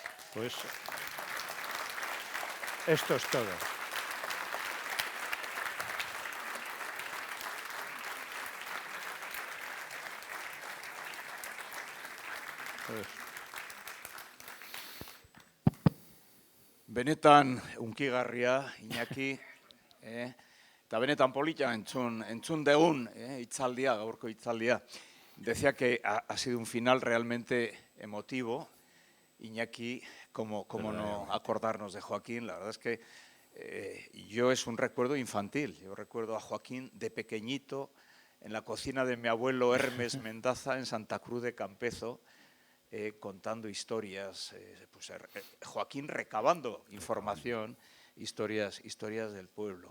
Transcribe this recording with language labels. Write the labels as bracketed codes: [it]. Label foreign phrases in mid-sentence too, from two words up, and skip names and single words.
[es] Pues esto es todo. Pues, [eu] Benetan unkigarria, Iñaki, eta benetan polita entzun degun hitzaldia, gaurko hitzaldia. [es] Decía que ha sido un final realmente emotivo. Iñaki, cómo no acordarnos de Joaquín. La verdad es que yo es un recuerdo infantil. Yo recuerdo a Joaquín de pequeñito en la cocina de mi abuelo Hermes Mendaza en Santa Cruz de Campezo, contando historias, Joaquín recabando información, historias del pueblo.